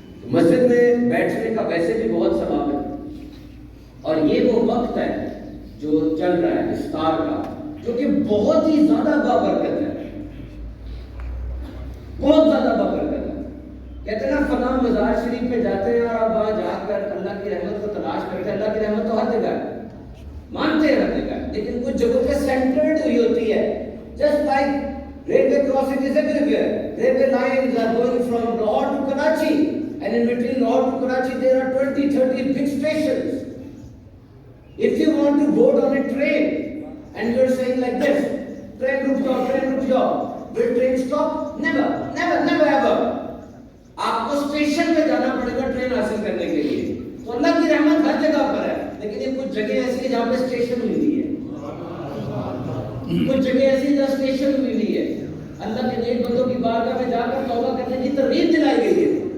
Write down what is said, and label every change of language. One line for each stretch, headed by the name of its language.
Urdu: مسجد میں بیٹھنے کا ویسے بھی بہت ثواب ہے, اور یہ وہ وقت ہے جو چل رہا ہے افطار کا, جو کہ بہت ہی زیادہ بابرکت ہے, بہت زیادہ بابرکت ہے. کہتے ہیں نا فلاں مزار شریف پہ جاتے ہیں اور آپ وہاں جا کر اللہ کی رحمت کو تلاش کرتے ہیں. اللہ کی رحمت تو ہر جگہ ہے, مانتے ہیں ہر جگہ, لیکن کچھ جگہوں پہ سینٹرڈ ہوئی ہوتی ہے.
English: Just like railway crossing is everywhere. Railway lines are going from Lahore to Karachi, and in between Lahore to Karachi there are 20-30 big stations. If you want to board on a train and you are saying like this, train
Urdu: ruk jao,
English: will train stop? Never, never, never ever.
Urdu: آپ کو station پہ جانا پڑے گا train حاصل کرنے کے لیے. تو اللہ کی رحمت ہر جگہ پر ہے, لیکن یہ کچھ جگہ ایسی ہے جہاں پہ اسٹیشن ہوئی ہوئی ہے, کچھ جگہ ایسی جہاں اسٹیشن ہوئی ہوئی ہے. اللہ کے نیک بندوں کی بارگاہ میں جا کر توبہ کرنے کی ترغیب دلائی گئی ہے.